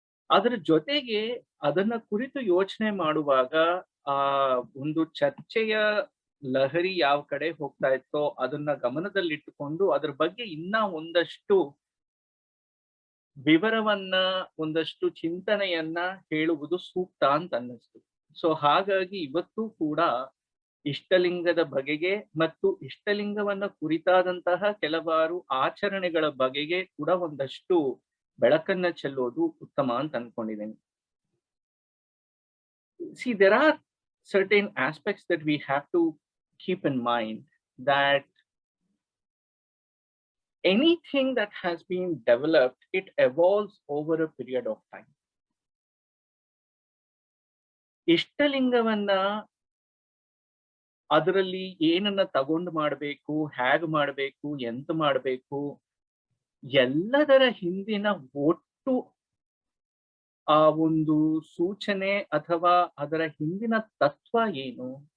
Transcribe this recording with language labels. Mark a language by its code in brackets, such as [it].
[kn] ಅದರ ಜೊತೆಗೆ ಅದನ್ನ ಕುರಿತು ಯೋಚನೆ ಮಾಡುವಾಗ ಆ ಒಂದು ಚರ್ಚೆಯ ಲಹರಿ ಯಾವ ಕಡೆ ಹೋಗ್ತಾ ಇತ್ತೋ ಅದನ್ನ ಗಮನದಲ್ಲಿಟ್ಟುಕೊಂಡು ಅದ್ರ ಬಗ್ಗೆ ಇನ್ನ ಒಂದಷ್ಟು ವಿವರವನ್ನ, ಒಂದಷ್ಟು ಚಿಂತನೆಯನ್ನ ಹೇಳುವುದು ಸೂಕ್ತ ಅಂತ ಅನ್ನಿಸ್ತು. ಸೊ ಹಾಗಾಗಿ ಇವತ್ತು ಕೂಡ ಇಷ್ಟಲಿಂಗದ ಬಗೆಗೆ ಮತ್ತು ಇಷ್ಟಲಿಂಗವನ್ನ ಕುರಿತಾದಂತಹ ಕೆಲವಾರು ಆಚರಣೆಗಳ ಬಗೆಗೆ ಕೂಡ ಒಂದಷ್ಟು ಬೆಳಕನ್ನ ಚೆಲ್ಲೋದು ಉತ್ತಮ ಅಂತ ಅನ್ಕೊಂಡಿದ್ದೇನೆ. [en] See, there are certain aspects that we have to keep in mind, that anything that has been developed, it evolves over a period of time. [kn] ಇಷ್ಟಲಿಂಗವನ್ನ ಅದರಲ್ಲಿ ಏನನ್ನ ತಗೊಂಡು ಮಾಡಬೇಕು, ಹೇಗೆ ಮಾಡಬೇಕು, ಎಂತ ಮಾಡಬೇಕು, ಎಲ್ಲದರ ಹಿಂದಿನ ಒಟ್ಟು ಆ ಒಂದು ಸೂಚನೆ ಅಥವಾ ಅದರ ಹಿಂದಿನ ತತ್ವ ಏನು,